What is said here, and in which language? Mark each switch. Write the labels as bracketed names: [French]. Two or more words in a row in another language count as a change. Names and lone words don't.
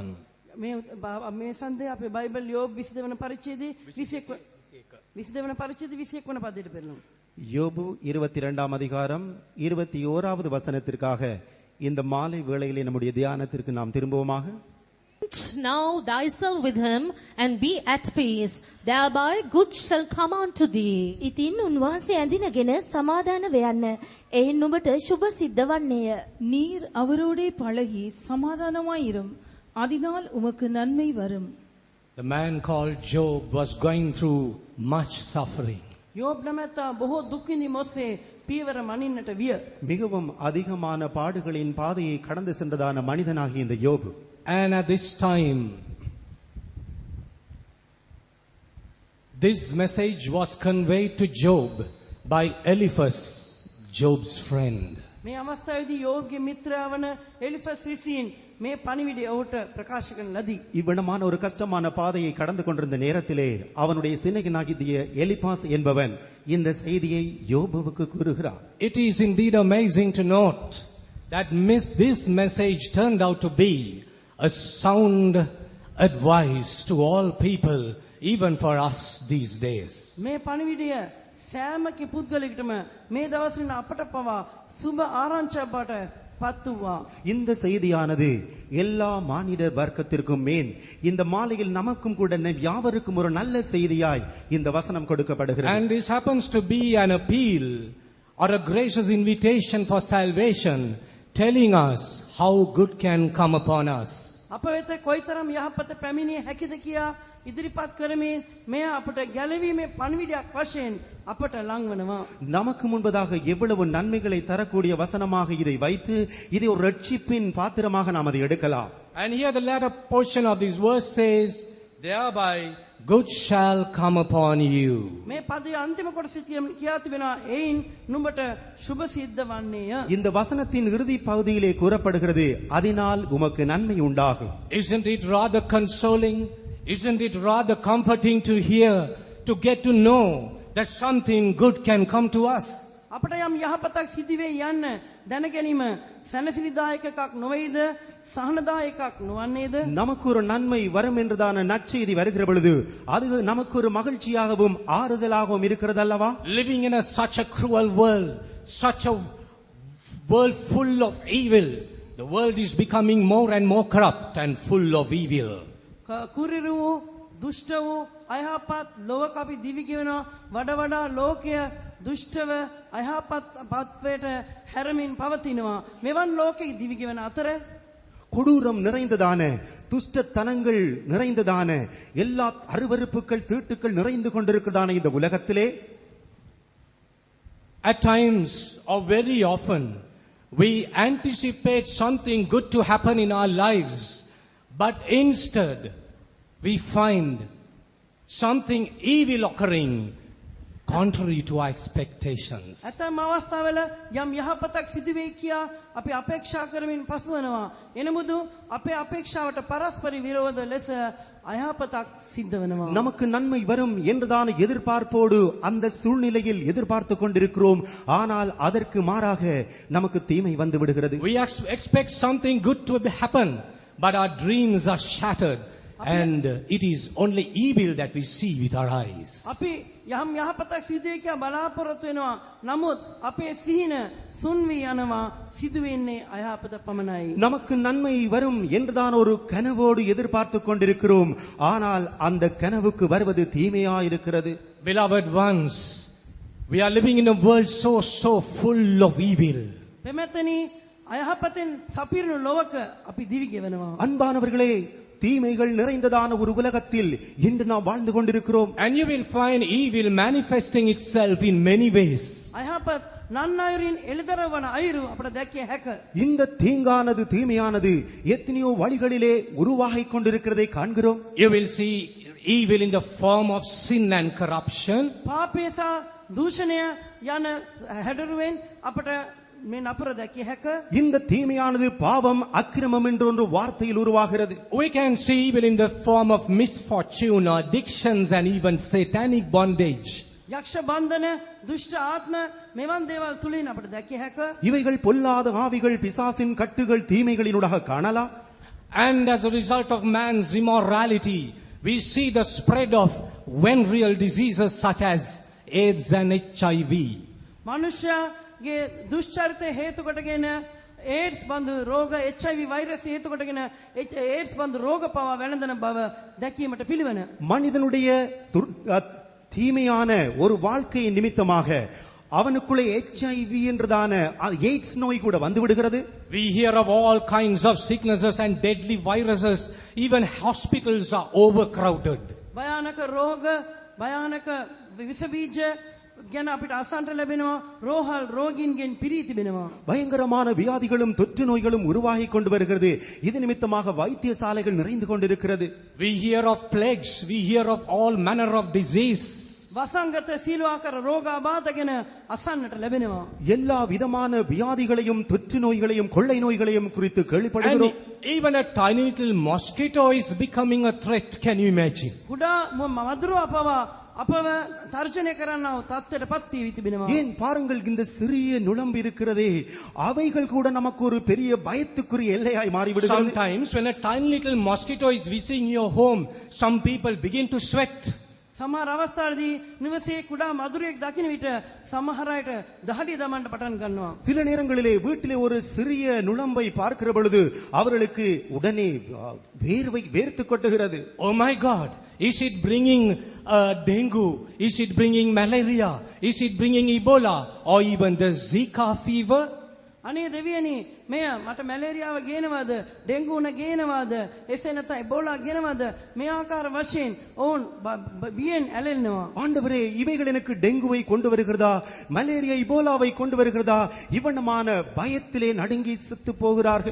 [Sinhala] මේ සන්දේ අපේ බයිබල් යෝබ් 22 වන පරිච්ඡේදයේ 22 වන පරිච්ඡේදයේ 21 වන පදයට පෙරළුමු. [Tamil] யோபு 22ஆம் அதிகாரம் 21வது வசனத்திற்காக இந்த மாலை வேளையிலே நம்முடைய தியானத்திற்கு நாம் திரும்புவோமாக. [English] Now thyself with him and be at peace, thereby good shall come unto thee. [Sinhala] ඉතින් උන්වහන්සේ ඇඳිනගෙන සමාදාන වෙයන්න. එයින් නුඹට සුභ සිද්ධ වන්නේය. [Tamil] நீர் அவரோடே பழகி சமாதானமாயிரும், அதனால் உமக்கு நன்மை வரும். [English] The man called Job was going through much suffering. [Sinhala] යෝබ් නැමැත්තා බොහෝ දුක් විඳි මොස්සේ පීවර මනින්නට විය. [Tamil] மிகவும் அதிகமான பாடுகளின் பாதையை கடந்து சென்றதான மனிதனாகிய இந்த யோபு. [English] And at this time, this message was conveyed to Job by Eliphaz, Job's friend. [Sinhala] මේ අවස්ථාවේදී යෝබ්ගේ මිත්‍රයා වන එලිෆස් විසින් මේ පණිවිඩය ඔහුට ප්‍රකාශ කරන ලදී. [Tamil] இவ்விடமான ஒரு கஷ்டமான பாதையை கடந்து கொண்டிருந்த நேரத்திலே அவனுடைய சிநேகிதனாகிய எலிபாஸ் என்பவன் இந்த செய்தியை யோபுவுக்கு கூறுகிறான். [English] It is indeed amazing to note that this message turned out to be a sound advice to all people, even for us these days. [Sinhala] මේ පණිවිඩය සෑමකි පුද්ගලයෙකුටම මේ දවස්වල අපට පවා සුබ ආරංචියක් බවට පත් වූවා. [Tamil] இந்த செய்தியானது எல்லா மானிட வர்க்கத்திற்கும் மேல் இந்த மாலையில் நமக்கும் கூட யாவருக்கும் ஒரு நல்ல செய்தியாய் இந்த வசனம் கொடுக்கப்படுகிறது. [English] And this happens to be an appeal or a gracious invitation for salvation, telling us how good can come upon us. [Sinhala] අප වෙත කොයිතරම් යහපත පැමිණිය හැකිද කියා ඉදිරිපත් කරමින් මෙය අපට ගැලවීමේ පණිවිඩයක් වශයෙන් අපට ලං වෙනවා. [Tamil] நமக்கு முன்பதாக எவ்வளவு நன்மைகளை தரக்கூடிய வசனமாக இதை வைத்து இதை ஒரு ரட்சிப்பின் பாத்திரமாக நாம் அதை எடுக்கலாம். [English] And here the latter portion of this verse says, thereby good shall come upon you. [Sinhala] මේ පදයේ අන්තිම කොටස කියා තිබෙනවා එයින් නුඹට සුබ සිද්ධ වන්නේය. [Tamil] இந்த வசனத்தின் இறுதி பகுதியிலே கூறப்படுகிறது, அதனால் உமக்கு நன்மை உண்டாகும். [English] Isn't it rather consoling isn't it rather comforting to hear, to get to know that something good can come to us? [Sinhala] අපට යම් යහපතක් සිදු වෙයි යන්න දැන ගැනීම සැනසිලිදායක එකක් නොවේද සහනදායක එකක් නොවන්නේද? [Tamil] நமக்கு ஒரு நன்மை வரும் என்றதான நற்செய்தி வருகிற பொழுது அது நமக்கு ஒரு மகிழ்ச்சியாகவும் ஆறுதலாகவும் இருக்கிறது அல்லவா? [English] Living in such a cruel world, such a world full of evil, the world is becoming more and more corrupt and full of evil. [Sinhala] කුරිරු වූ දුෂ්ට වූ අයහපත් ලෝක අපි දිවි ගෙවනවා වඩා වඩා ලෝකය දුෂ්ටව අයහපත් පත්වයට හැරමින් පවතිනවා. මෙවන් ලෝකෙ දිවි ගෙවන අතර [Tamil] கொடூரம் நிறைந்ததான துஷ்டத்தனங்கள் நிறைந்ததான எல்லா அருவருப்புகள் தீட்டுக்கள் நிறைந்து கொண்டிருக்கிறதான இந்த உலகத்திலே [English] at times or very often we anticipate something good to happen in our lives, but instead we find something evil occurring contrary to our expectations. [Sinhala] ඇතැම් අවස්ථාවල යම් යහපතක් සිදු වෙයි කියා අපි අපේක්ෂා කරමින් පසුවනවා. එනමුදු අපේ අපේක්ෂාවට පරස්පර විරෝධ ලෙස අයහපතක් සිද්ධ වෙනවා. [Tamil] நமக்கு நன்மை வரும் என்றதான எதிர்பார்ப்போடு அந்த சூழ்நிலையில் எதிர்பார்த்து கொண்டிருக்கிறோம். ஆனால் அதற்கு மாறாக நமக்கு தீமை வந்து விடுகிறது. [English] We expect something good to happen, but our dreams are shattered and it is only evil that we see with our eyes. [Sinhala] අපි යම් යහපතක් සිදු වෙයි කියා බලාපොරොත්තු වෙනවා. නමුත් අපේ සිහින සුන් වී යනවා. සිදු වෙන්නේ අයහපත පමණයි. [Tamil] நமக்கு நன்மை வரும் என்றதான ஒரு கனவோடு எதிர்பார்த்து கொண்டிருக்கிறோம். ஆனால் அந்த கனவுக்கு வருவது தீமையா இருக்கிறது. [English] Beloved ones, we are living in a world so full of evil. [Sinhala] පෙමැතනි අයහපතෙන් සපිරුණු ලෝක අපි දිවි ගෙවනවා. [Tamil] அன்பானவர்களே, தீமைகள் நிறைந்ததான ஒரு உலகத்தில் இன்று நாம் வாழ்ந்து கொண்டிருக்கிறோம். [English] And you will find evil manifesting itself in many ways. [Sinhala] අයහපත් නන්නයරින් එළිදරවන අයුරු අපට දැකිය හැක. [Tamil] இந்த தீங்கானது தீமையானது எத்தனையோ வழிகளிலே உருவாகிக் கொண்டிருக்கிறதை காண்கிறோம். [English] You will see evil in the form of sin and corruption. [Sinhala] පාපය සහ දූෂණය යන හැඩරුවෙන් අපට මේ නපුර දැකිය හැක. [Tamil] இந்த தீமையானது பாவம் அக்கிரமம் என்ற ஒரு வார்த்தையில் உருவாகிறது. [English] We can see evil in the form of misfortune, addictions and even satanic bondage. [Sinhala] යක්ෂ බන්ධන දුෂ්ට ආත්ම මෙවන් දේවල් තුලින් අපට දැකිය හැක. [Tamil] இவைகள் பொல்லாத ஆவிகள், பிசாசின் கட்டுகள், தீமைகளினூடாக காணலாம். [English] And as a result of man's immorality, we see the spread of venereal diseases such as AIDS and HIV. [Sinhala] මනුෂ්‍යගේ දුෂ්චරිතය හේතු කොටගෙන ඒඩ්ස් බඳු රෝග HIV වෛරස් හේතු කොටගෙන ඒඩ්ස් බඳු රෝග පවා වැළඳන බව දැකීමට පිළිවන. [Tamil] மனிதனுடைய தீமையான ஒரு வாழ்க்கையின் நிமித்தமாக அவனுக்குள்ளே HIV என்றதான எய்ட்ஸ் நோய் கூட வந்து விடுகிறது. [English] We hear of all kinds of sicknesses and deadly viruses. Even hospitals are overcrowded. [Sinhala] භයානක රෝග භයානක විස බීජ ගැන අපිට අසන්නට ලැබෙනවා. රෝහල් රෝගීන්ගෙන් පිරී තිබෙනවා. [Tamil] பயங்கரமான வியாதிகளும் தொற்று நோய்களும் உருவாகி கொண்டு வருகிறது. இது நிமித்தமாக வைத்தியசாலைகள் நிறைந்து கொண்டிருக்கிறது. [English] We hear of plagues. We hear of all manner of disease. [Sinhala] වසංගත සීලවාකර රෝග ආබාධ ගැන අසන්නට ලැබෙනවා. [Tamil] எல்லா விதமான வியாதிகளையும் தொற்று நோய்களையும் கொள்ளை நோய்களையும் குறித்து [English] And [Tamil] கேள்விப்படுகிறோம். [English] even a tiny little mosquito is becoming a threat. Can you imagine? [Sinhala] කුඩා මදුරුවා පවා අපව තර්ජනය කරන්නව තත්ත්වයට පත් වී තිබෙනවා. [Tamil] ஏன் பாருங்கள், இந்த சிறிய நுளம்பு இருக்கிறதே, அவைகள் கூட நமக்கு ஒரு பெரிய பயத்துக்குரிய எல்லையாய் மாறிவிடுகிறது. [English] Sometimes when a tiny little mosquito is visiting your home, some people begin to sweat. [Sinhala] සමහර අවස්ථාවලදී නිවසේ කුඩා මදුරුවෙක් දකින්න විට සමහර අයට දහඩිය දමන්න පටන් ගන්නවා. [Tamil] சில நேரங்களிலே வீட்டிலே ஒரு சிறிய நுளம்பை பார்க்கிற பொழுது அவர்களுக்கு உடனே வேர்வை வேர்த்து கொட்டுகிறது. [English] Oh my God! Is it bringing dengue? Is it bringing malaria? Is it bringing Ebola? Or even the Zika fever? [Sinhala] අනේ දෙවියනි මෙය මට මැලේරියාව ගේනවද ඩෙන්ගු උණ ගේනවද එසේ නැත්නම් එබෝලා ගේනවද මේ ආකාර වශයෙන් ඔවුන් බියෙන් ඇලෙනවා. [Tamil] ஆண்டவரே, இவைகள் எனக்கு டெங்குவை கொண்டு வருகிறதா, மலேரியா இபோலாவை கொண்டு வருகிறதா? இவனமான பயத்திலே நடுங்கி செத்து போகிறார்கள்.